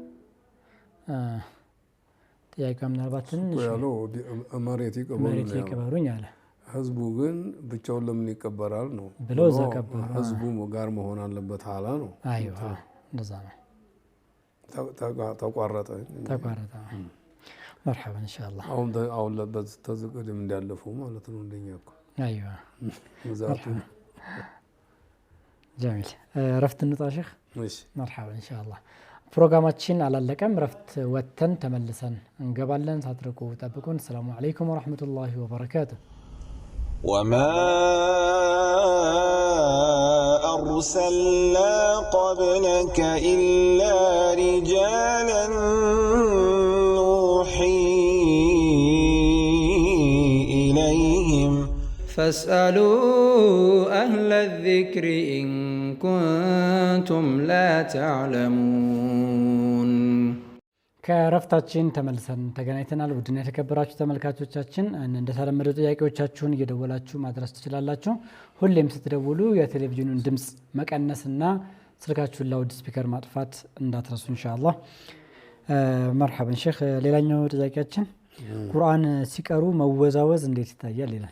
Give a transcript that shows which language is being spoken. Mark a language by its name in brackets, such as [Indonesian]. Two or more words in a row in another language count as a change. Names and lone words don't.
[Amharic] ጥያቄው ምናልባት ትንሽ ያለው መሬት ይቀበሩኝ አለ። ህዝቡ ግን ብቻውን ለምን ይቀበራል ነው ብሎ ዘቀበረ። ህዝቡ ጋር መሆን አለበት አላ ነው። አይዋ እንደዛ ነው። ተቋረጠ። [Arabic] مرحبا ان شاء الله። [Amharic] አሁን ለበት ተዘቀደም እንዳለፈው ማለት ነው እንደኛ እኮ። አይዋ ዛቱ جميل ረፍት እንውጣ ሼክ። እሺ مرحبا ان شاء الله። ፕሮግራማችን አላለቀም። ረፍት ወተን ተመልሰን እንገባለን። ሳትርቁ ጠብቁን። [Arabic] السلام عليكم ورحمة الله وبركاته። وما أرسلنا قبلك إلا رجالا نوحي إليهم فاسألوا أهل الذكر إن كنتم لا تعلمون። [Amharic] ከረፍታችን ተመልሰን ተገናኝተናል። ውድና የተከበራችሁ ተመልካቾቻችን እንደተለመደው ጥያቄዎቻችሁን እየደወላችሁ ማድረስ ትችላላችሁ። ሁሌም ስትደውሉ የቴሌቪዥኑን ድምጽ መቀነስና ስልካችሁን [English] loud speaker [Amharic] ማጥፋት እንዳትረሱ ኢንሻአላህ። መርሐበን ሼክ። ሌላኛው ጥያቄያችን ቁርአን ሲቀሩ መወዛወዝ እንዴት ይታያል ይላል።